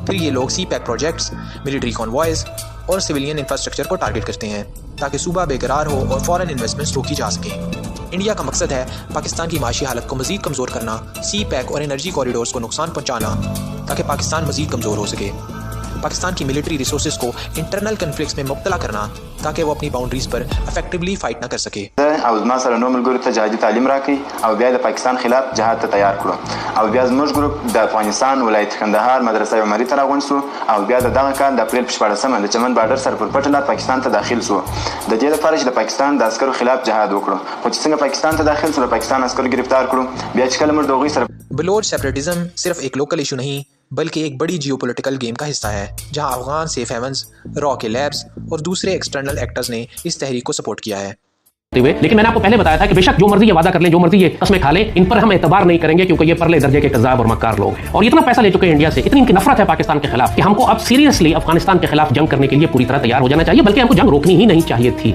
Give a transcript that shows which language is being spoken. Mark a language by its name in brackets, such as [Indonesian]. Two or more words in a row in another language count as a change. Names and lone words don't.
[Urdu] پھر یہ لوگ CPAC پراجیکٹس, [English] military convoys [Urdu] और [English] civilian infrastructure [Urdu] کو ٹارگٹ کرتے ہیں تاکہ صوبہ بے قرار ہو اور [English] foreign investments [Urdu] روکی جا سکیں. انڈیا کا مقصد ہے پاکستان کی معاشی حالت کو مزید کمزور کرنا، CPAC اور [English] energy corridors [Urdu] کو نقصان پہنچانا تاکہ پاکستان مزید کمزور ہو سکے. پاکستان کی [English] military resources [Urdu] को [English] internal conflicts [Urdu] میں مبتلا کرنا تاکہ وہ اپنی باؤنڈریز پر [English] effectively fight [Urdu] نہ کر سکے. [Pashto] او زما سره نو ملګرو ته جهادي تعلیم راکړي او بیا د پاکستان خلاف جهاد ته تیار کړو او بیا زموږ ګروپ د افغانستان ولایت کندهار مدرسه عمري ته راغونډ شو او بیا دغه کال د اپریل 14 د چمن بارډر سره پر پټ لار پاکستان ته داخل شو د دې لپاره چې د پاکستان د عسکرو خلاف جهاد وکړو خو چې څنګه پاکستان ته داخل شو د پاکستان عسکرو گرفتار کړو بیا چې کله موږ دوغي سره [Urdu] بلوچ سیپریٹزم صرف ایک [English] local issue [Urdu] نہیں بلکہ ایک بڑی [English] geopolitical game [Urdu] کا حصہ ہے، جہاں [English] Afghan safe havens, [Urdu] را کے لیبز اور دوسرے [English] external actors [Urdu] نے اس تحریک کو سپورٹ کیا ہے. لیکن میں نے آپ کو پہلے بتایا تھا کہ بے شک جو مرضی یہ وعدہ کر لیں، جو مرضی یہ قسمیں کھا لیں، ان پر ہم اعتبار نہیں کریں گے کیونکہ یہ پرلے درجے کے کذاب اور مکار لوگ ہیں اور اتنا پیسہ لے چکے ہیں انڈیا سے، اتنی ان کی نفرت ہے پاکستان کے خلاف کہ ہم کو اب سیریسلی افغانستان کے خلاف جنگ کرنے کے لیے پوری طرح تیار ہو جانا چاہیے، بلکہ ہم کو جنگ روکنی ہی نہیں چاہیے تھی.